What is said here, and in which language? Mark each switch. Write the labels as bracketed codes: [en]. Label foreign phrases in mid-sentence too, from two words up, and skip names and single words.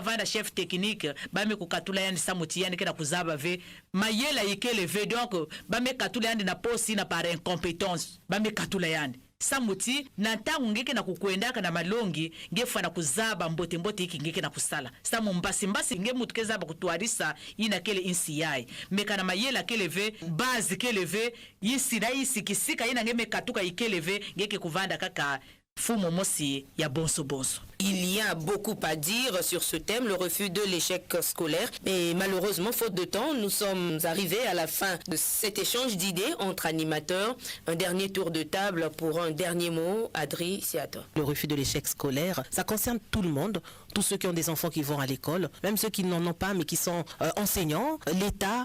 [ktu] vanda chef technique bame kukatula yani samuti yani kena kuzaba ve mayela ikele ve donc bame katula yani na posi na [fr] par incompétence [ktu] bame katula yani samuti na ntangu ngeke na kukuendaka na malongi ngefa na kuzaba mbote iki ngeke na kusala samu mbasi nge mutu kezaba kutuarisa ina kele insi yai meka na mayela keleve bazi keleve yisi na yisi kisika ina nge mekatuka ikeleve ngeke kuvanda kaka fumo mosi ya bonso. [fr] Il y a beaucoup à dire sur ce thème, le refus de l'échec scolaire. Mais malheureusement, faute de temps, nous sommes arrivés à la fin de cet échange d'idées entre animateurs. Un dernier tour de table pour un dernier mot. Adri, c'est à toi. Le refus de l'échec scolaire, ça concerne tout le monde, tous ceux qui ont des enfants qui vont à l'école, même ceux qui n'en ont pas mais qui sont enseignants, l'État.